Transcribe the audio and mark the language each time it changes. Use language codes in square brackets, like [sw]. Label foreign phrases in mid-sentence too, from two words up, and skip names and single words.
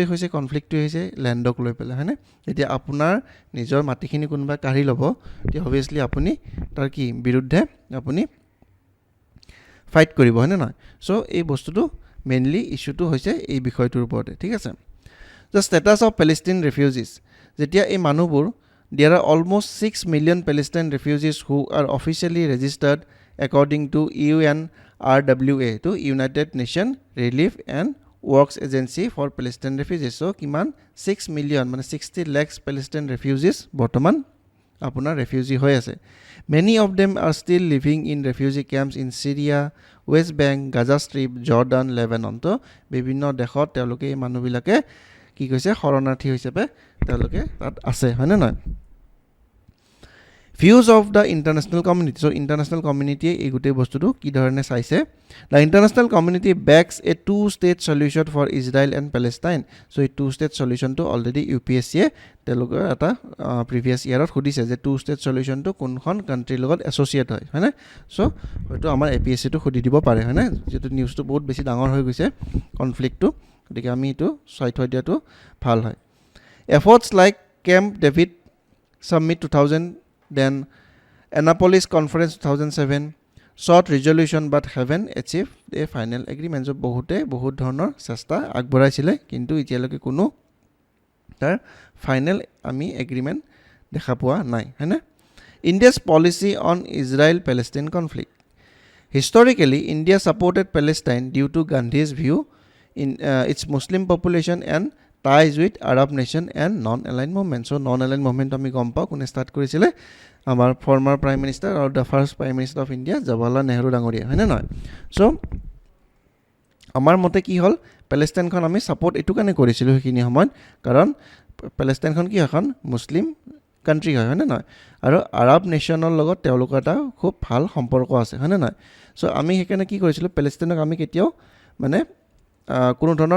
[as] হৈছে কনফ্লিক্টটোৱে হৈছে লেণ্ডক লৈ পেলাই হয়নে যেতিয়া আপোনাৰ নিজৰ মাটিখিনি কোনোবাই কাঢ়ি ল'ব তেতিয়া অবভিয়াছলি আপুনি তাৰ কি বিৰুদ্ধে আপুনি ফাইট কৰিব হয়নে নহয় চ' এই বস্তুটো [en] mainly issueটো [as] হৈছে এই বিষয়টোৰ ওপৰতে ঠিক আছে [en] the status of Palestine refugees [as] যেতিয়া এই মানুহবোৰ [en] there are almost 6 million Palestinian refugees who are officially registered according to UNRWA to United Nations Relief and Works Agency for Palestinian Refugees so কিমান 6 million মানে 60 lakhs Palestinian refugees [as] বৰ্তমান আপোনাৰ [en] refugee [as] হৈ আছে [en] many of them are still living in refugee camps in Syria West Bank Gaza Strip Jordan Lebanon [as] তো বিভিন্ন দেশত তেওঁলোকে এই মানুহবিলাকে কি কৈছে শৰণাৰ্থী হিচাপে তেওঁলোকে তাত আছে হয়নে নহয় [en] views of the international community so international community [as] এই গোটেই বস্তুটো কি ধৰণে চাইছে [en] the international community backs a two-state solution for Israel and Palestine so এই two-state solution to already UPSC [as] তেওঁলোকৰ এটা [en] previous yearত [as] সুধিছে যে [en] two-state [as] solution to কোনখন কান্ট্ৰিৰ লগত এছ'চিয়েট হয় হয়নে so হয়তো আমাৰ APSC টো সুধি দিব পাৰে হয়নে যেটো নিউজটো বহুত বেছি ডাঙৰ হৈ গৈছে কনফ্লিক্টটো গতিকে আমি এটো চাই থৈ দিয়াটো ভাল হয় [en] efforts like Camp David Summit 2000 then Annapolis Conference 2007 sought resolution but haven't achieved a final agreement so [as] বহুত ধৰণৰ চেষ্টা আগবঢ়াইছিলে কিন্তু এতিয়ালৈকে কোনো তাৰ ফাইনেল আমি এগ্ৰিমেন্ট দেখা পোৱা নাই হয়নে [en] India's policy on Israel-Palestine conflict historically India supported Palestine due to Gandhi's view in its Muslim population and ties with Arab nation and non-aligned movement so non-aligned movement [as] আমি গম পাওঁ কোনে ষ্টাৰ্ট কৰিছিলে আমাৰ [en] former prime minister আৰু the first prime minister of India জৱাহৰলাল নেহৰু [as] ডাঙৰীয়া হয়নে নহয় চ' আমাৰ মতে কি হ'ল পেলেষ্টাইনখন আমি ছাপোৰ্ট এইটো কাৰণে কৰিছিলোঁ সেইখিনি সময়ত কাৰণ পেলেষ্টাইনখন কি এখন [en] Muslim country [as] হয় হয়নে নহয় আৰু আৰব নেশ্যনৰ লগত তেওঁলোকৰ এটা খুব ভাল সম্পৰ্ক আছে হয়নে নহয় চ' আমি সেইকাৰণে কি কৰিছিলোঁ পেলেষ্টাইনক আমি কেতিয়াও মানে কোনো ধৰণৰ